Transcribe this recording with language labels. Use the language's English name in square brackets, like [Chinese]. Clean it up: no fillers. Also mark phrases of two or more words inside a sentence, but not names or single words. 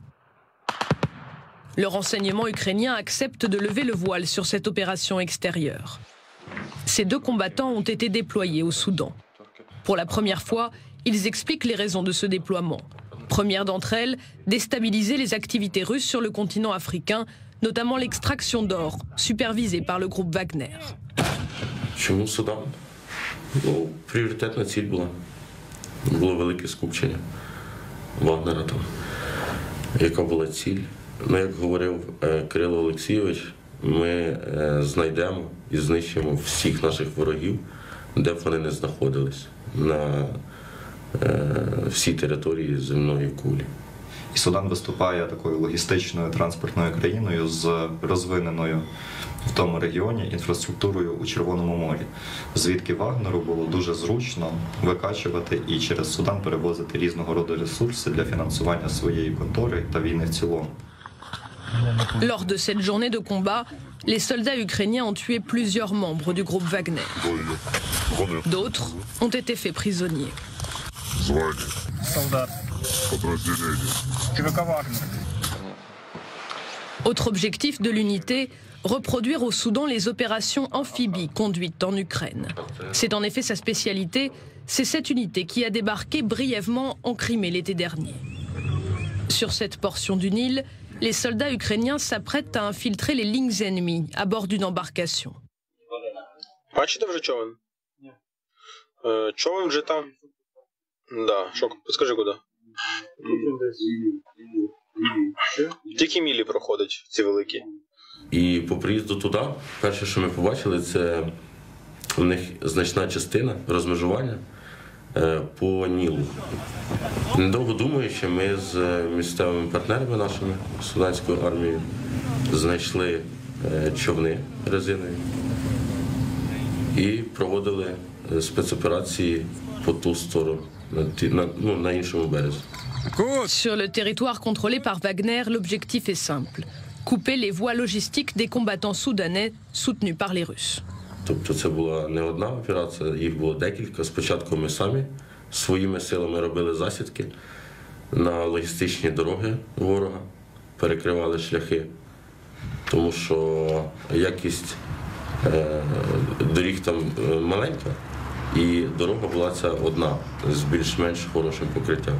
[French] Le renseignement ukrainien accepte de lever le voile sur cette opération extérieure. Ces deux combattants ont été déployés au Soudan. Pour la première fois, ils expliquent les raisons de ce déploiement. Première d'entre elles, déstabiliser les activités russes sur le continent africain, notamment l'extraction d'or, supervisée par le groupe Wagner. [Ukrainian] Чому Судан? Пріоритетна ціль була. Було велике скупчення Вагнера там. Яка була ціль? Ну, як говорив Кирило Олексійович, ми знайдемо і знищимо всіх наших ворогів, де б вони не знаходились, на всій території земної кулі. І Судан виступає такою логістичною транспортною країною з розвиненою в тому регіоні інфраструктурою у Червоному морі, звідки Вагнеру було дуже зручно викачувати і через Судан перевозити різного роду ресурси для фінансування своєї контори та війни в цілому. [French] Lors de cette journée de combat, les soldats ukrainiens ont tué plusieurs membres du groupe Wagner. D'autres ont été faits prisonniers. Autre objectif de l'unité, reproduire au Soudan les opérations amphibies conduites en Ukraine. C'est en effet sa spécialité, c'est cette unité qui a débarqué brièvement en Crimée l'été dernier. Sur cette portion du Nil, les soldats ukrainiens s'apprêtent à infiltrer les lignes ennemies à bord d'une embarcation. [Ukrainian] Бачите вже човен? Човен вже там. Да, що, підскажи куди? Тільки мілі проходить, ці великі. І по приїзду туди, перше, що ми побачили, це в них значна частина розмежування по Нілу. Недовго думаючи, ми з місцевими партнерами нашими, Суданською армією, знайшли човни резинові і проводили спецоперації по ту сторону, на іншому березі. [French] Sur le territoire contrôlé par Wagner, l'objectif est simple. Couper les voies logistiques des combattants soudanais soutenus par les Russes. [Ukrainian] Тобто це була не одна операція, їх було декілька. Спочатку ми самі своїми силами робили засідки на логістичні дороги ворога, перекривали шляхи, тому що якість доріг там маленька, і дорога була ця одна з більш-менш хорошим покриттям.